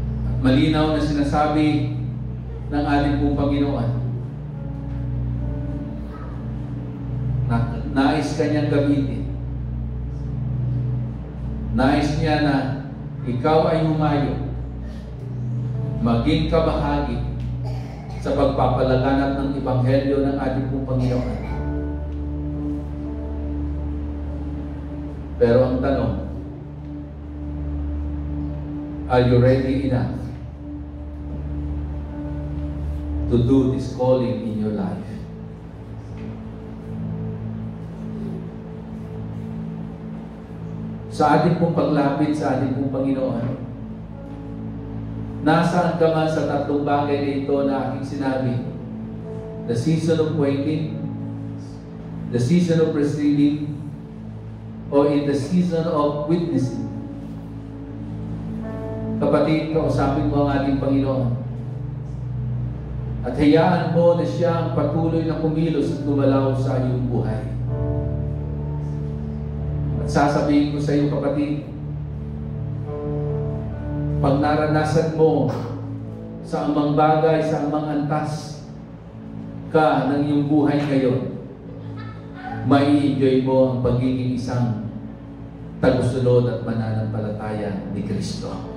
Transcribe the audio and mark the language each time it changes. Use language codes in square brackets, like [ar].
[tl] At malinaw na sinasabi ng ating pong Panginoon na nais Kanyang gamitin. Nais niya na ikaw ay humayo, maging kabahagi sa pagpapalaganap ng Ebanghelyo ng ating pong Panginoon. Pero ang tanong, [en] are you ready enough to do this calling in your life? [tl] Sa ating pong paglapit sa ating pong Panginoon, nasaan ka man sa tatlong bagay na ito na aking sinabi? [en] The season of waiting, the season of receiving, or in the season of witnessing. [tl] Kapatid, kausapin mo ang ating Panginoon. At hayaan mo na siya ang patuloy na kumilos at gumalaw sa iyong buhay. At sasabihin ko sa iyo, kapatid, pag naranasan mo sa amang bagay, sa amang antas ka ng iyong buhay ngayon, mai-enjoy mo ang pagiging isang tagusunod at mananampalataya ni Kristo.